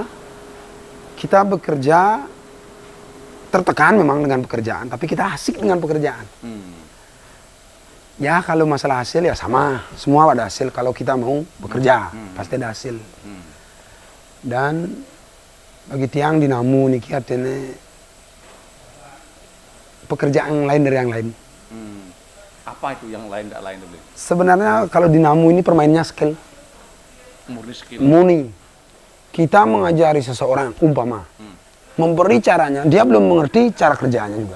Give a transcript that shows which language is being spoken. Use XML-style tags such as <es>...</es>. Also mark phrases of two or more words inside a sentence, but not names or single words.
<id>Kita bekerja tertekan memang dengan pekerjaan, tapi kita asik dengan pekerjaan. Ya kalau masalah hasil ya sama, semua ada hasil. Kalau kita mau bekerja, pasti ada hasil. Dan bagi tiang dinamo niki artinya pekerjaan lain dari yang lain. Apa itu yang lain tidak lain dulu? Sebenarnya kalau dinamo ini permainnya skill. Murni skill. Murni. Kita mengajari seseorang umpama, memberi caranya, dia belum mengerti cara kerjanya juga.</id>